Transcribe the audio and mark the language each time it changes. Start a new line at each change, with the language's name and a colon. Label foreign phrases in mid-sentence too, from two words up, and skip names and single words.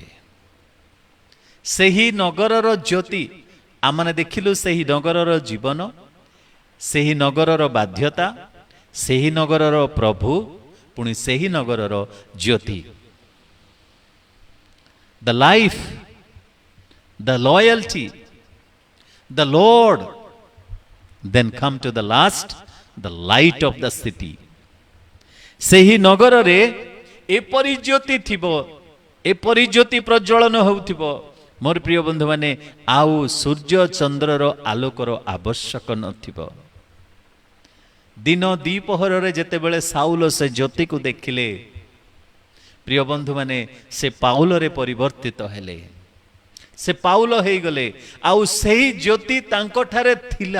Odia: ସେହି ନଗରର ଜ୍ୟୋତି ଆମମାନେ ଦେଖିଲୁ, ସେହି ନଗରର ଜୀବନ, ସେହି ନଗରର ବାଧ୍ୟତା, ସେହି ନଗରର ପ୍ରଭୁ, ପୁଣି ସେହି ନଗରର ଜ୍ୟୋତି।
English: the life, the loyalty, the Lord, then come to the last, the light of the city.
Odia: ସେହି ନଗରରେ ଏପରି ଜ୍ୟୋତି ଥିବ, ଏପରି ଜ୍ୟୋତି ପ୍ରଜ୍ୱଳନ ହେଉଥିବ, ମୋର ପ୍ରିୟ ବନ୍ଧୁମାନେ, ଆଉ ସୂର୍ଯ୍ୟ ଚନ୍ଦ୍ରର ଆଲୋକର ଆବଶ୍ୟକ ନଥିବ। ଦିନ ଦ୍ୱିପହରରେ ଯେତେବେଳେ ସାଉଲ ସେ ଜ୍ୟୋତିକୁ ଦେଖିଲେ, ପ୍ରିୟ ବନ୍ଧୁମାନେ, ସେ ପାଉଲରେ ପରିବର୍ତ୍ତିତ ହେଲେ, ସେ ପାଉଲ ହେଇଗଲେ, ଆଉ ସେହି ଜ୍ୟୋତି ତାଙ୍କଠାରେ ଥିଲା।